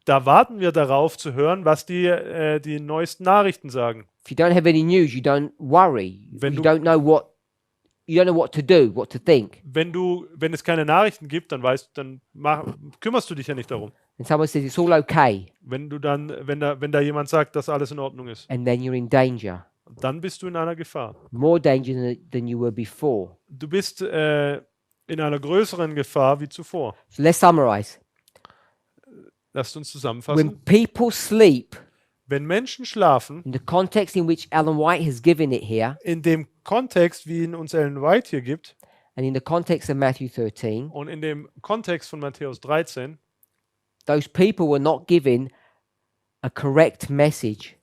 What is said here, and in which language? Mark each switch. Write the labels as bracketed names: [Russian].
[German] da warten wir darauf zu hören, was die neuesten Nachrichten sagen. [English] If you don't have any news, you don't worry. [German] Wenn [English] You [German] du- [English] don't know what to do, what to think. [German] Wenn es keine Nachrichten gibt, dann kümmerst du dich ja nicht darum. [English] And someone says it's all okay, [German] Wenn da jemand sagt, dass alles in Ordnung ist, [English] and then you're in danger. [German] dann bist du in einer Gefahr. [English] More danger than you were before. [German] Du bist in einer größeren Gefahr wie zuvor. [English] So let's summarize. [German] Lasst uns zusammenfassen. [English] When people sleep, [German] Wenn Menschen schlafen, [English] in the context in which Ellen White has given it here, [German] in dem Kontext, wie ihn uns Ellen White hier gibt, [English] and in the context of Matthew 13, [German] und in dem Kontext von Matthäus 13, [English] those people were not given a correct message.